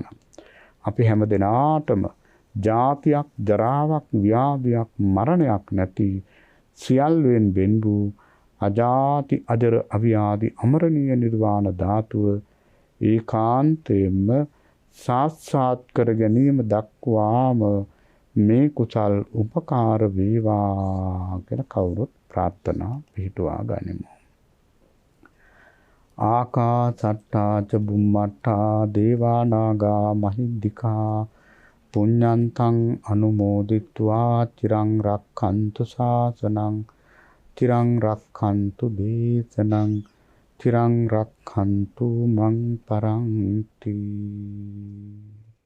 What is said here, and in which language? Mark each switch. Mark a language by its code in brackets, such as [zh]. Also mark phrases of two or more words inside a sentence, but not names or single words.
[si] අපි හැම දිනාටම ජාතියක්, ජරාවක්, ව්‍යාධියක්, මරණයක් නැති සියල්ලෙන් වෙන් වූ අජාති අජර අව්‍යාධි අමරණීය නිර්වාණ ධාතුව ඒකාන්තයෙන්ම සාක්ෂාත් කර ගැනීම දක්වාම මේ කුසල් උපකාර වේවා කියලා කවුරුත් ප්‍රාර්ථනා පිහිටුවා ගනිමු. [pi] ආකාසට්ටා ච බුම්මට්ටා දේවා නාග මහිද්దికා පුඤ්ඤන්තං අනුමෝදිත්වා චිරං රක්ඛන්තු ශාසනං තිරං රක්ඛන්තු දේශනං තිරං රක්ඛන්තු මං පරන්ති.